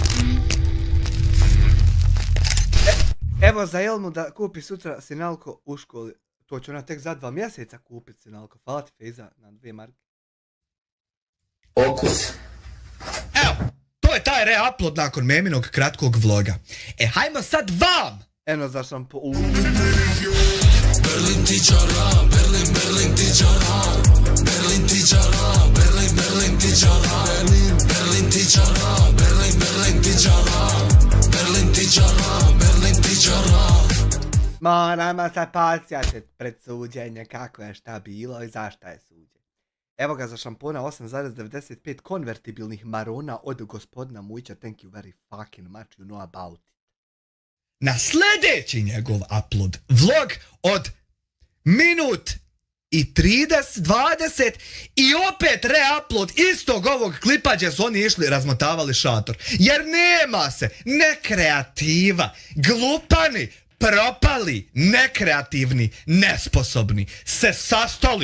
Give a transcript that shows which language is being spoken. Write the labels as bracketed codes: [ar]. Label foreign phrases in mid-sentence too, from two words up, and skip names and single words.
[bs] Evo za Elmu da kupi sutra sinalko u školi. To će ona tek za 2 mjeseca kupiti sinalko. Hvala ti Fejza na 2 marke. Okus. Evo, to je taj reupload nakon Meminog kratkog vloga. Hajmo sad vam! Eno za šampo... Berlin tičara, Berlin tičara, Berlin tičara, Berlin tičara, Berlin tičara, Berlin tičara, Berlin tičara, Berlin tičara. Moramo se podsjetiti pred suđenje kako je šta bilo i zašto je suđenje. Evo ga za šampona 8,95 konvertibilnih marona od gospodina Mujića. [en] Thank you very fucking much, you know about it. [bs] Na sljedeći njegov upload, vlog od minut i 30, 20 i opet reupload istog ovog klipa gdje su oni išli razmotavali šator. Jer nema se, nekreativa, glupani, propali, nekreativni, nesposobni, se sastali.